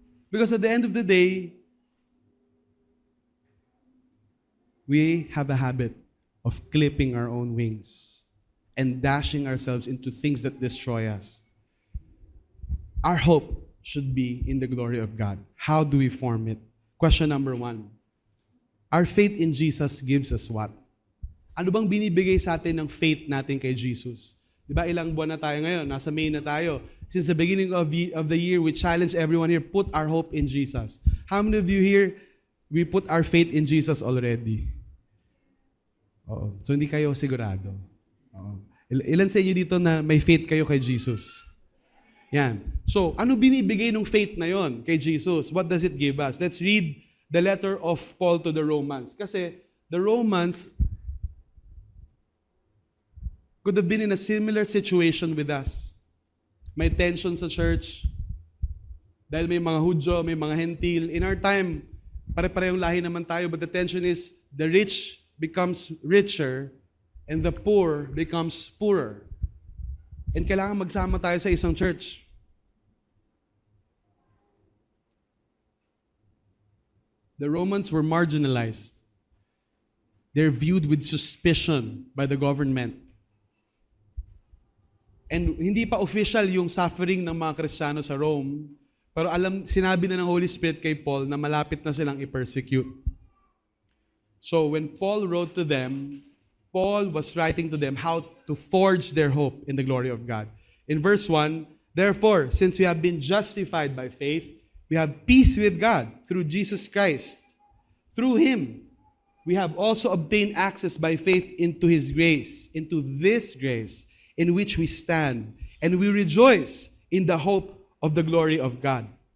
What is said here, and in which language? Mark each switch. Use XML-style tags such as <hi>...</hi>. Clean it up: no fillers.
<en>Because at the end of the day, we have a habit of clipping our own wings and dashing ourselves into things that destroy us. Our hope should be in the glory of God. How do we form it? Question number 1. Our faith in Jesus gives us what?</en> <tl>Ano bang binibigay sa atin ng faith natin kay Jesus? Di ba ilang buwan na tayo ngayon? Nasa May na tayo.</tl> <en>Since the beginning of the year, we challenge everyone here, put our hope in Jesus. How many of you here, we put our faith in Jesus already?</en> <tl>Oo. So hindi kayo sigurado. Oo. Ilan sa inyo dito na may faith kayo kay Jesus? Yan. So, ano binibigay ng faith na yon kay Jesus?</tl> <en>What does it give us? Let's read the letter of Paul to the Romans.</en> <tl>Kasi</tl> <en>the Romans could have been in a similar situation with us.</en> <tl>May tension sa church. Dahil may mga Hudyo, may mga Hentil.</tl> <en>In our time,</en> <tl>pare-parehong lahi naman tayo,</tl> <en>but the tension is the rich becomes richer and the poor becomes poorer.</en> <tl>And kailangan magsama tayo sa isang church.</tl> <en>The Romans were marginalized. They're viewed with suspicion by the government.</en> <tl>And hindi pa official yung suffering ng mga Kristiyano sa Rome, pero sinabi na ng Holy Spirit kay Paul na malapit na silang i-persecute.</tl> <en>So when Paul wrote to them, Paul was writing to them how to forge their hope in the glory of God. In verse 1, therefore, since we have been justified by faith, we have peace with God through Jesus Christ. Through Him, we have also obtained access by faith into His grace, into this grace in which we stand, and we rejoice in the hope of the glory of God.</en>